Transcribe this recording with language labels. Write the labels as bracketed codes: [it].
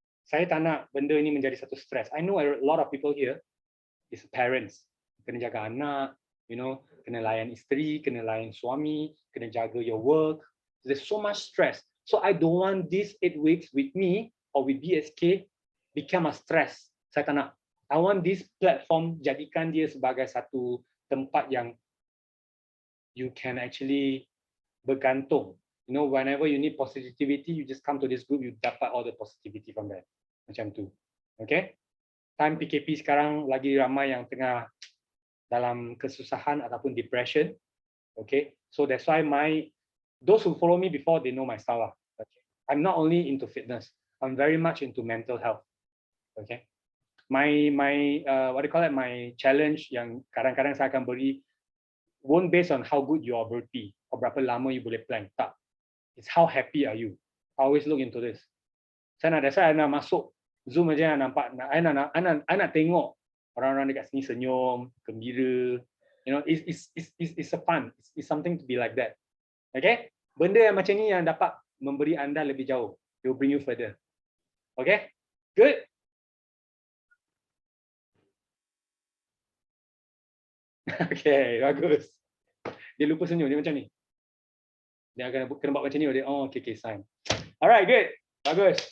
[ms] Saya tak nak benda ini menjadi satu stress. [en] I know a lot of people here is parents. [ms] Kena jaga anak, you know, kena layan isteri, kena layan suami, kena jaga your work. [en] There's so much stress. So I don't want these 8 weeks with me or with BSK become a stress. [ms] Saya tak nak. [en] I want this platform [ms] jadikan dia sebagai satu tempat yang [en] you can actually bergantung. You know, whenever you need positivity, you just come to this group, you dapat all the positivity from there. Macam tu. Okay? [ms] time PKP sekarang lagi ramai yang tengah dalam kesusahan ataupun depression. [en] Okay, so that's why those who follow me before, they know my style lah. Okay. I'm not only into fitness, I'm very much into mental health. Okay, my what do you call it, my challenge [ms] yang kadang-kadang saya akan beri [en] won't based on how good your burpee or berapa lama you boleh plank. Tak, it's how happy are you. I always look into this. [ms] Saya nak masuk Zoom aja nampak, I nak tengok orang-orang dekat sini senyum, gembira. [en] You know, it's a fun. It's something to be like that. Okay? [ms] Benda yang macam ni yang dapat memberi anda lebih jauh. [en] It will bring you further. Okay? Good. [ms] Okay, bagus. Dia lupa senyum, dia macam ni. Dia akan kena buat macam ni. Dia, oh, okay, sign. Alright, good. Bagus.